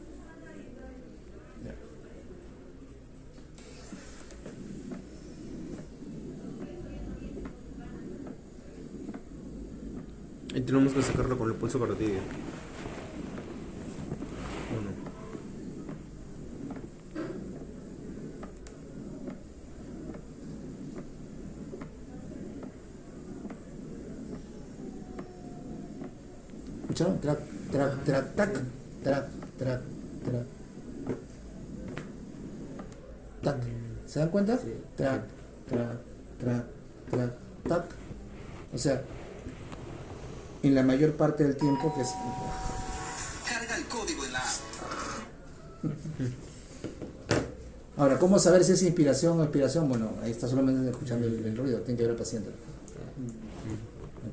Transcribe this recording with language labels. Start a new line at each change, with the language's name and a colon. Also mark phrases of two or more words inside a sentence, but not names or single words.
Spanish: Y tenemos que sacarlo con el pulso carotideo. ¿O no? ¿Escucharon? Trac, trac, trac, tac, trac, trac, trac. Tac. ¿Se dan cuenta? Sí. Trac, trac, trac, trac, tac, O sea, en la mayor parte del tiempo que es... Carga el código en la app. Ahora, ¿cómo saber si es inspiración o expiración? Bueno, ahí está solamente escuchando el ruido, tiene que ver al paciente. ¿Ok?